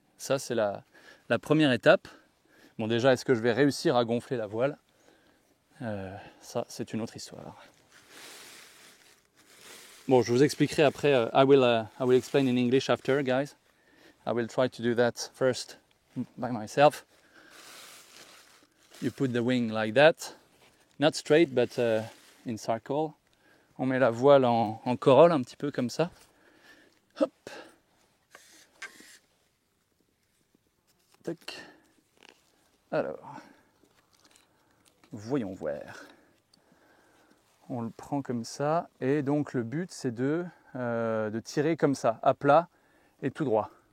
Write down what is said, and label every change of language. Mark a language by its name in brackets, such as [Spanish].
[French] Ça, c'est la première étape. Bon, déjà, est-ce que je vais réussir à gonfler la voile? Ça, c'est une autre histoire. Bon, je vous expliquerai après. [English] I will explain in English after, guys. I will try to do that first by myself. You put the wing like that, not straight, but in circle. [French] On met la voile en corolle, un petit peu comme ça. Hop. Tac. Alors, voyons voir. On le prend comme ça, et donc le but c'est de tirer comme ça, à plat et tout droit.